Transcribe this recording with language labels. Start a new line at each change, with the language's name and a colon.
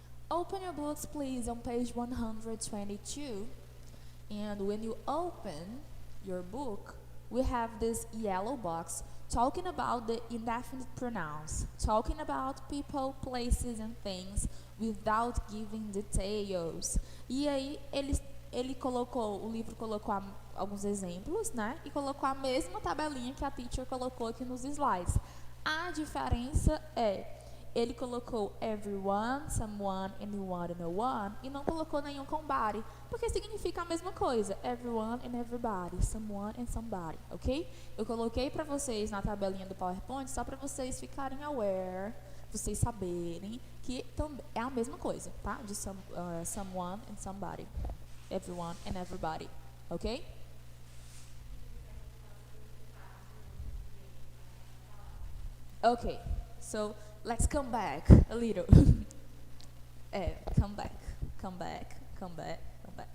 English: Open your books, please, on page 122. And when you open your book, we have this yellow box talking about the indefinite pronouns, talking about people, places, and things without giving details.
Portuguese: E aí, o livro colocou alguns exemplos, né? E colocou a mesma tabelinha que a teacher colocou aqui nos slides. A diferença é, ele colocou everyone, someone, anyone and no one, e não colocou nenhum com body, porque significa a mesma coisa, everyone and everybody, someone and somebody, ok? Eu coloquei para vocês na tabelinha do PowerPoint só para vocês ficarem aware, vocês saberem que é a mesma coisa, tá?
English: De someone and somebody, everyone and everybody, ok? Okay, so let's come back a little. Come back, come back, come back, come back.